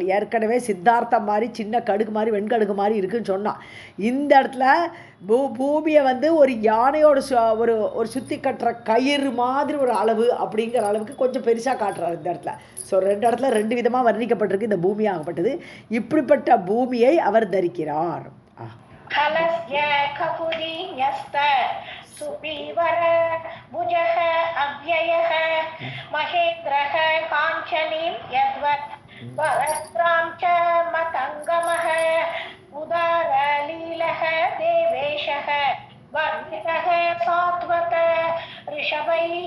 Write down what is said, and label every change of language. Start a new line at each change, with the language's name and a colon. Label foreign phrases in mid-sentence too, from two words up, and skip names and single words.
Tamil: ஏற்கனவே சித்தார்த்தம் மாதிரி சின்ன கடுகு மாதிரி வெண்கடுகு மாதிரி இருக்குன்னு சொன்னான். இந்த இடத்துல பூமியை ஒரு யானையோட ஒரு சுற்றி கட்டுற கயிறு மாதிரி ஒரு அளவு அப்படிங்கிற அளவுக்கு கொஞ்சம் பெருசாக காட்டுறாரு இந்த இடத்துல. ஸோ 2 இடத்துல 2 விதமாக வர்ணிக்கப்பட்டிருக்கு இந்த பூமி ஆகப்பட்டது. இப்படிப்பட்ட பூமியை அவர் தரிக்கிறார்.
Sanskrit: सुपीवर भुजः अव्ययः महेन्द्रः काञ्चनीं यद्वत् वरत्रां च मतङ्गमः उदारलीलः देवेशः वर्णितः सात्वत ऋषभैः.